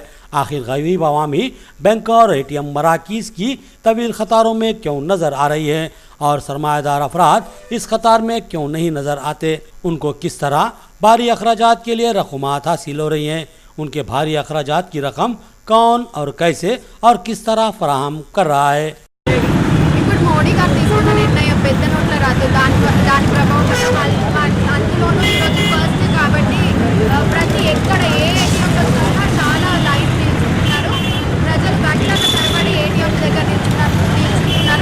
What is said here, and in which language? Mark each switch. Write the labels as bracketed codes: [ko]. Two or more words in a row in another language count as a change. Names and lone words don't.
[ur] آخر غریب عوامی بینک اور اے ٹی ایم مراکز کی طویل قطاروں میں کیوں نظر آ رہی ہیں اور سرمایہ دار افراد اس قطار میں کیوں نہیں نظر آتے؟ ان کو کس طرح بھاری اخراجات کے لیے رقومات حاصل ہو رہی ہیں؟ ان کے بھاری اخراجات کی رقم کون اور کیسے اور کس طرح فراہم کر رہا ہے؟ [te] ఇప్పుడు మోడీ గారు తీసుకున్న నిర్ణయం పెద్ద నోట్ల రద్దు దాని ప్రభావం అందులోనూ ఈరోజు ఫస్ట్ కాబట్టి ప్రతి ఎక్కడ ఏ ఏటీఎంలో చూసినా చాలా లైన్ నిల్చుంటున్నారు. ప్రజలు గంటల తరబడి ఏటీఎం దగ్గర నిల్చుంటున్నారు.